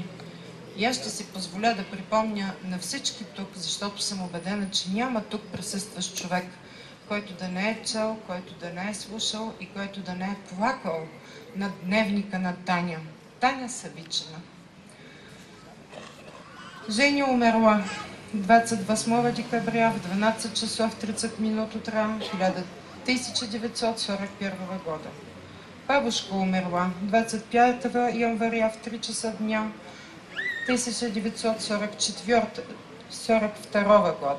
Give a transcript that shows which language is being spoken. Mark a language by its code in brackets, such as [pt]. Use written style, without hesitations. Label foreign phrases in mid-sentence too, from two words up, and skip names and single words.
[bg] И аз ще си позволя да припомня на всички тук, защото съм убедена, че няма тук присъстващ човек, който да не е чел, който да не е слушал и който да не е плакал над дневника на Таня. Таня Савичина. [ru] Жени умерла 28 декабря в 12 часов 30 минут утра 1941 года. Бабушка умерла 25 января в 3 часа дня 1942 года.